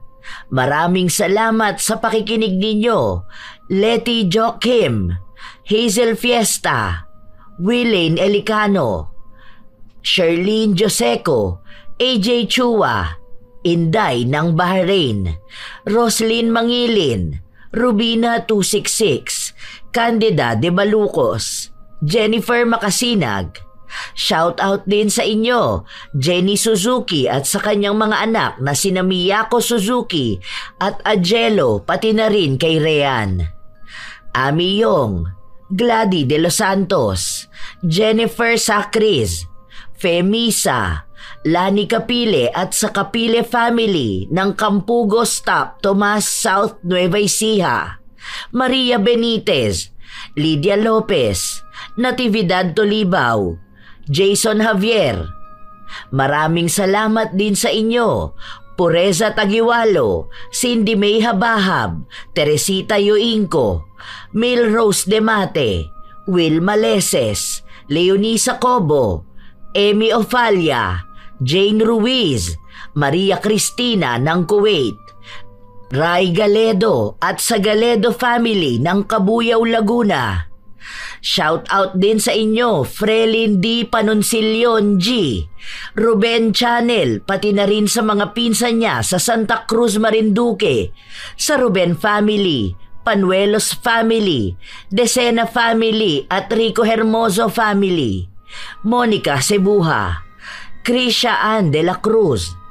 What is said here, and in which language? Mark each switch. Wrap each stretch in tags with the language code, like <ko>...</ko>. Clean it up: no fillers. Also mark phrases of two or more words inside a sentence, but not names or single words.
<tl>Maraming salamat sa pakikinig ninyo, Letty Joachim, Hazel Fiesta, Willain Elicano, Sherlyn Joseco, AJ Chua, Inday ng Bahrain, Roslyn Mangilin, Rubina 266, Candida de Balucos, Jennifer Makasinag. Shout out din sa inyo, Jenny Suzuki at sa kanyang mga anak na sina Miyako Suzuki at Angelo, pati na rin kay Rean. Ami Yong, Gladys de los Santos, Jennifer Sacris, Femisa, Lani Capile at sa Capile family ng Campugo Stop, Tomas South, Nueva Ecija, Maria Benitez, Lydia Lopez, Natividad Tolibao, Jason Javier. Maraming salamat din sa inyo, Pureza Tagiwalo, Cindy May Habahab, Teresita Yoingco, Milrose Demate, Will Maleses, Leonisa Cobo, Amy Ofalia, Jane Ruiz, Maria Cristina ng Kuwait, Ray Galedo at sa Galedo family ng Kabuyaw, Laguna. Shout out din sa inyo, Frelin D. Panoncilion G, Ruben Channel, pati na rin sa mga pinsan niya sa Santa Cruz, Marinduque, sa Ruben family, Panuelos family, Decena family at Rico Hermoso family, Monica Cebuja, Krisha Ann de la Cruz,</tl>